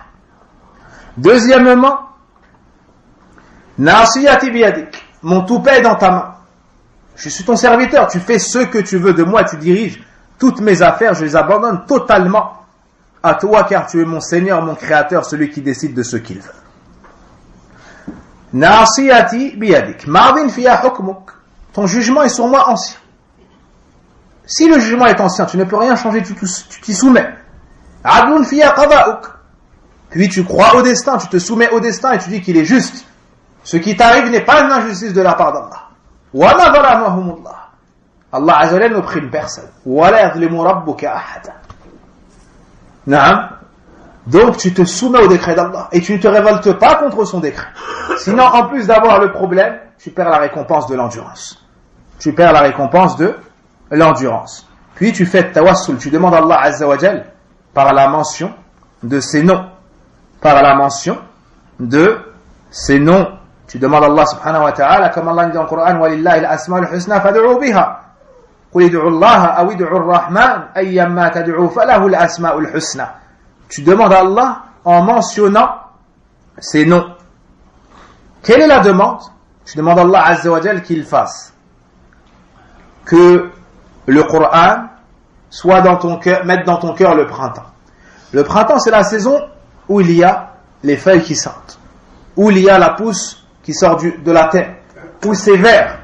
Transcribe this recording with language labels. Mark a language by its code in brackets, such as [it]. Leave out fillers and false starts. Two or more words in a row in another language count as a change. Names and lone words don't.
[fr] Deuxièmement, [ar] ناصيتي بيدك, [fr] mon toupet est dans ta main. Je suis ton serviteur, tu fais ce que tu veux de moi, tu diriges toutes mes affaires, je les abandonne totalement à toi, car tu es mon Seigneur, mon Créateur, celui qui décide de ce qu'il veut. [ar] ناصيتي بيدك ماضٍ فيّ حكمك, [fr] ton jugement est sur moi ancien. Si le jugement est ancien, tu ne peux rien changer, tu t'y soumets. [ar] عدلٌ فيّ قضاؤك, [fr] puis tu crois au destin, tu te soumets au destin et tu dis qu'il est juste. Ce qui t'arrive n'est pas une injustice de la part d'Allah. [ar] وما ظلمهم الله. [fr] Allah [ar] عز وجل [fr] n'opprime personne. [ar] ولا يظلم ربك أحدا. [fr] Naam. Donc tu te soumets au décret d'Allah et tu ne te révoltes pas contre son décret. Sinon, en plus d'avoir le problème, tu perds la récompense de l'endurance. Tu perds la récompense de l'endurance. Puis tu fais tawassul, tu demandes à Allah [ar] عز وجل [fr] par la mention de ses noms. Par la mention de ses noms. Tu demandes à Allah [ar] سبحانه وتعالى, [fr] comme Allah dit dans le Coran, [ar] وَلِلَّهِ الْأَسْمَاءُ الْحُسْنَى فَادْعُوا بِهَا قُلِ ادْعُوا اللَّهَ أَوِ ادْعُوا الرَّحْمَنَ أَيَّمَّا تَدْعُوا فَلَهُ الْأَسْمَاءُ الْحُسْنَى. [fr] Tu demandes à Allah en mentionnant ses noms. Quelle est la demande? Tu demandes à Allah [ar] عز وجل [fr] qu'il fasse que le Coran soit dans ton cœur, mette dans ton cœur le printemps. Le printemps, c'est la saison où il y a les feuilles qui sortent, où il y a la pousse qui sort de la terre, où c'est vert.